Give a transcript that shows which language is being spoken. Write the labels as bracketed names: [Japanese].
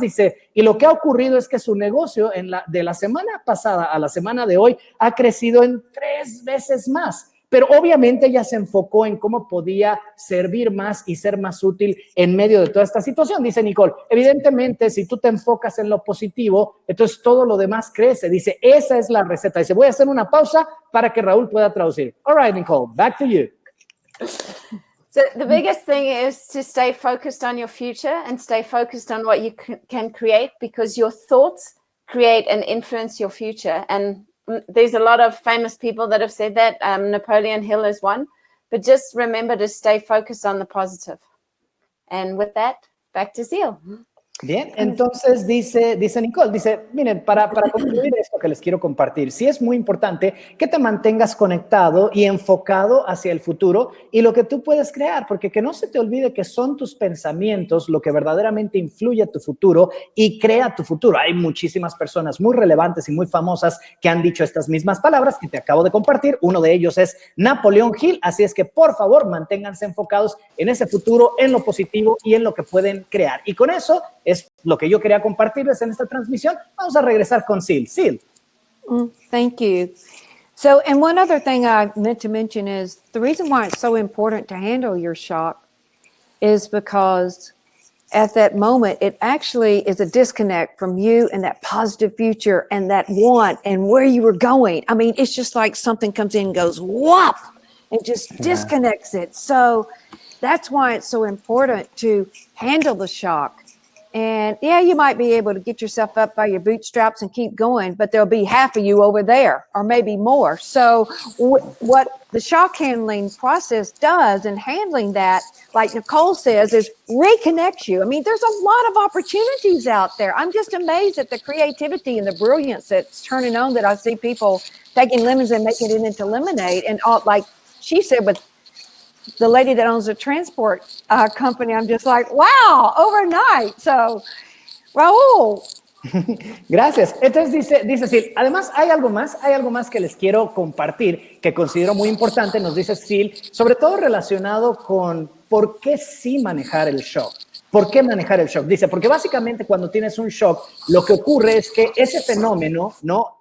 [Spanish] Dice, y lo que ha ocurrido es que su negocio de la semana pasada a la semana de hoy ha crecido en 3 veces más. Pero obviamente ella se enfocó en cómo podía servir más y ser más útil en medio de toda esta situación. Dice Nicole, evidentemente, si tú te enfocas en lo positivo, entonces todo lo demás crece. Dice, esa es la receta. Dice, voy a hacer una pausa para que Raúl pueda traducir. [English] All right, Nicole, back to you. So the biggest thing is to stay focused on your future and stay focused on what you can create, because your thoughts create and influence your future. And there's a lot of famous people that have said that. Napoleon Hill is one. But just remember to stay focused on the positive. And with that, back to Seal. [Spanish] Bien, entonces dice Nicole, dice, miren, para concluir esto que les quiero compartir, sí es muy importante que te mantengas conectado y enfocado hacia el futuro y lo que tú puedes crear, porque que no se te olvide que son tus pensamientos lo que verdaderamente influye a tu futuro y crea tu futuro. Hay muchísimas personas muy relevantes y muy famosas que han dicho estas mismas palabras que te acabo de compartir. Uno de ellos es Napoleón Hill, así es que por favor manténganse enfocados en ese futuro, en lo positivo y en lo que pueden crear. Y con eso es lo que yo quería compartirles en esta transmisión. Vamos a regresar con Sil. Sil. [English] Thank you. So, and one other thing I meant to mention is the reason why it's so important to handle your shock is because at that moment, it actually is a disconnect from you and that positive future and that want and where you were going. I mean, it's just like something comes in and goes, whop, and just disconnects it. So that's why it's so important to handle the shock And yeah, you might be able to get yourself up by your bootstraps and keep going, but there'll be half of you over there or maybe more. So what the shock handling process does in handling that, like Nicole says, is reconnects you. I mean, there's a lot of opportunities out there. I'm just amazed at the creativity and the brilliance that's turning on, that I see people taking lemons and making it into lemonade. And all, like she said, with the lady that owns a transport company, I'm just like, wow, overnight. So, Raúl. [Spanish] Gracias. Entonces dice Sil, además hay algo más que les quiero compartir que considero muy importante, nos dice Sil, sobre todo relacionado con por qué sí manejar el shock. ¿Por qué manejar el shock? Dice, porque básicamente cuando tienes un shock, lo que ocurre es que ese fenómeno, ¿no?